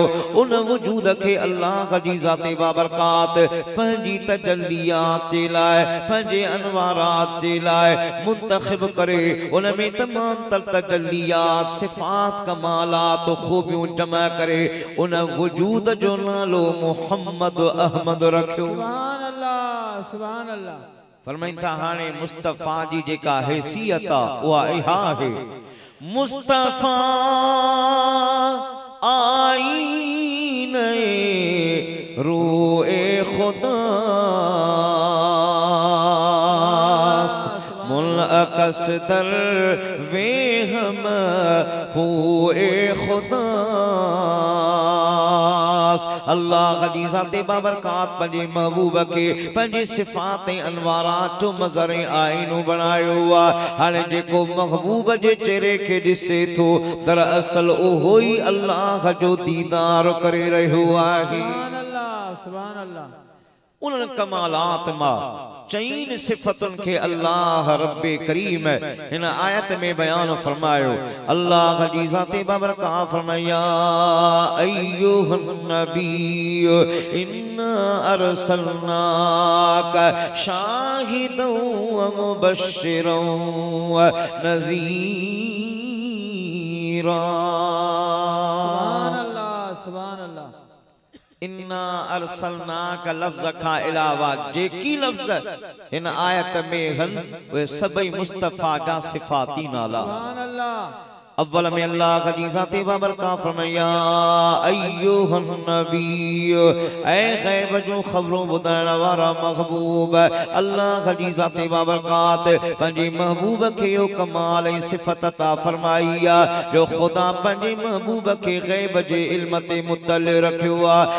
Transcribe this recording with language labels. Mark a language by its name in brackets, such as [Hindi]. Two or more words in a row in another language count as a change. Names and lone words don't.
[Sindhi] उन वजूद के अल्लाह जी ज़ाते बाबरकात पंहिंजी तजल्लियात जे लाइ पंहिंजे अनवारात जे लाइ मुंतखब करे उन में तमाम तर तजल्लियात सिफ़ात कमालात खूबियूं जमा करे उन वजूद जो नालो मोहम्मद अहमद रखियो। [Arabic] سبحان الله سبحان الله. [Sindhi] फरमाइन था हाणे मुस्तफा जी जेका हैसियत आहे उहा इहा आहे [Persian] مصطفی آیینه روی خداست منعکس در وی همه خوی خداست. [Sindhi] अल्लाह जी ज़ाते बाबरकात पंहिंजे महबूब के पंहिंजी सिफ़ात ऐं अनवारात जो मज़र आईनो बणायो आहे। हाणे जेको महबूब जे चेहरे खे ॾिसे थो दरअसल उहो ई अल्लाह जो दीदार करे रहियो आहे। [Arabic] سبحان الله سبحان الله. [Sindhi] उन कमालात मां चईन सिफ़तुन के अल्लाह रब्बे करीम इन आयत में बयान फरमायो। अल्लाह जी ज़ाते बाबरकात फरमाया [Arabic] أيها النبي إنا أرسلناك شاهدا ومبشرا ونذيرا. سبحان الله سبحان الله. إنا أرسلنا ك [Sindhi] लफ्ज़ का अलावा जेकी लफ्ज़ इन आयत में हन वे सभई मुस्तफा जा सिफाती नाला। [Arabic] سبحان الله. [Sindhi] अव्वल में अल्लाह का जी ज़ाते बाबरकात फरमाया [Arabic] أيها النبي [Sindhi] ऐ गैब जो खबरों बुधाइण वारा महबूब अल्लाह का जी ज़ाते बाबरकात पंहिंजे महबूब खे यो कमाल ऐं सिफ़त अता फरमाई आहे जो खुदा पंहिंजे महबूब खे गैब जे इल्म ते मुतल रखियो आहे।